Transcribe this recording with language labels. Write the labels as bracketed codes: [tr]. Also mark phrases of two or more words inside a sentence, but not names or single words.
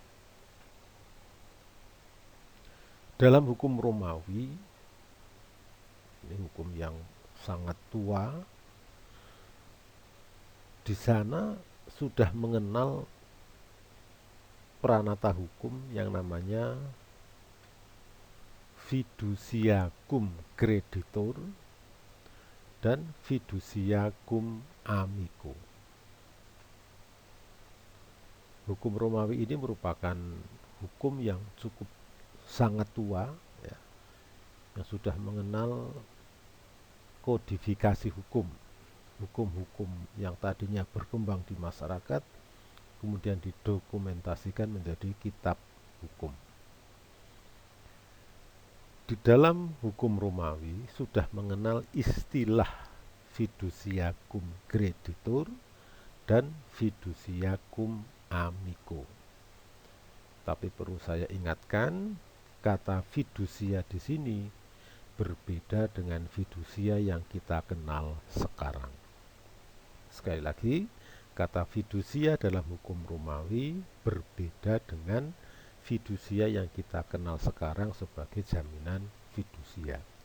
[id] Dalam hukum Romawi, ini hukum yang sangat tua, di sana sudah mengenal pranata hukum yang namanya [la] fiducia cum creditur [id] dan [la] fiducia cum amico. [id] Hukum Romawi ini merupakan hukum yang cukup sangat tua, ya, yang sudah mengenal kodifikasi hukum. Hukum-hukum yang tadinya berkembang di masyarakat kemudian didokumentasikan menjadi kitab hukum. Di dalam hukum Romawi sudah mengenal istilah [la] fiducia cum creditur [id] dan [la] fiducia cum amico. [id] Tapi perlu saya ingatkan, kata fiducia di sini berbeda dengan fiducia yang kita kenal sekarang. Sekali lagi, kata fiducia dalam hukum Romawi berbeda dengan fiducia yang kita kenal sekarang sebagai jaminan fidusia.